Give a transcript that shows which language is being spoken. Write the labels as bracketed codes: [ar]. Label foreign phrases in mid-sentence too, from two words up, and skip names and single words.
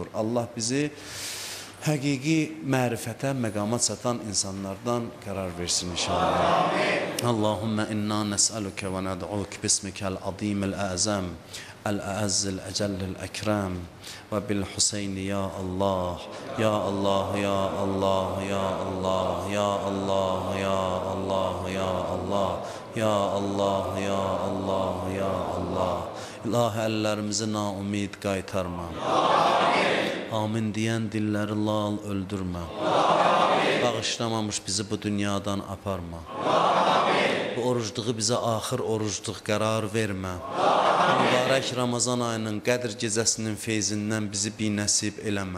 [az] Allah bizi həqiqi mərifətə, məqama çatan insanlardan qərar versin inşallah. [ar] اللهم إنا نسألك وندعوك باسمك العظيم الأعظم، الأعز الأجل الأكرم وبالحسين يا الله، يا الله، يا الله، يا الله، يا الله، يا الله، يا الله، يا الله، يا الله، يا الله. [az] İlahi, əllərimizi naumid qaytarma. Amin deyən dilləri lal öldürmə. Bağışlamamış bizi bu dünyadan aparma. Bu orucluğu bizə axır orucluq qərar vermə. Mübarək Ramazan ayının Qədr gecəsinin feyzindən bizi binəsib eləmə.